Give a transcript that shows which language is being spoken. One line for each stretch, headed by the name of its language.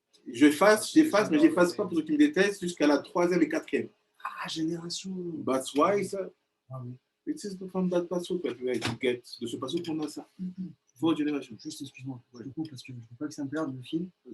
French: J'efface, mais j'efface pas pour ceux qui me détestent jusqu'à la 3e et 4e. Ah, génération.
English: That's why, ça.
French: Ah oui.
English: It is from that passage that we get.
French: De ce passage qu'on a ça.
English: For generation.
French: Juste, excuse-moi, je te coupe parce que je ne veux pas que ça me perde le fil.